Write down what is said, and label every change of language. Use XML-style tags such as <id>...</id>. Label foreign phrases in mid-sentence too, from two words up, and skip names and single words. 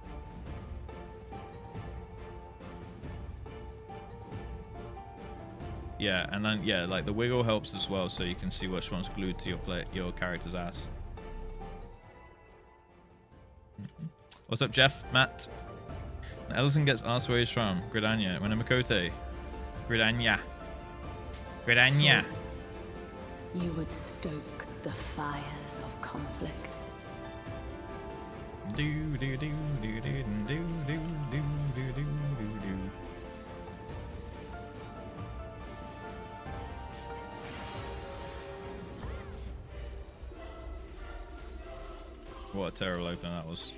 <en>Yeah, and then yeah, like the wiggle helps as well, so you can see which one's glued to your character's ass. What's up, Jeff? Matt? And Ellison gets asked where he's from. Gridania. Winamakote. Gridania. Gridania. You would stoke the fires of conflict. Do do do do do do do do do do do. What a terrible opener that was.</en>